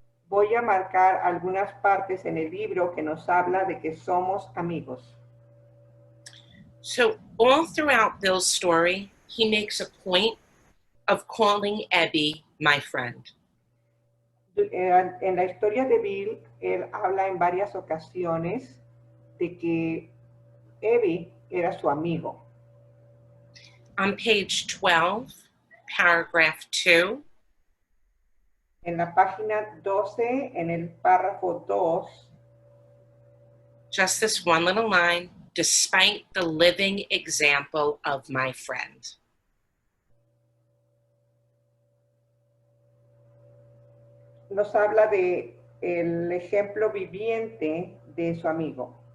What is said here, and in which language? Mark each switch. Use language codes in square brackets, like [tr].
[es] Voy a marcar algunas partes en el libro que nos habla de que somos amigos. [en] So all throughout Bill's story, he makes a point of calling Abby my friend. [es] En la historia de Bill, él habla en varias ocasiones de que Abby era su amigo. [en] On page 12, paragraph 2, [es] En la página 12, en el párrafo 2, [en] just this one little line, despite the living example of my friend. [es] nos habla de el ejemplo viviente de su amigo.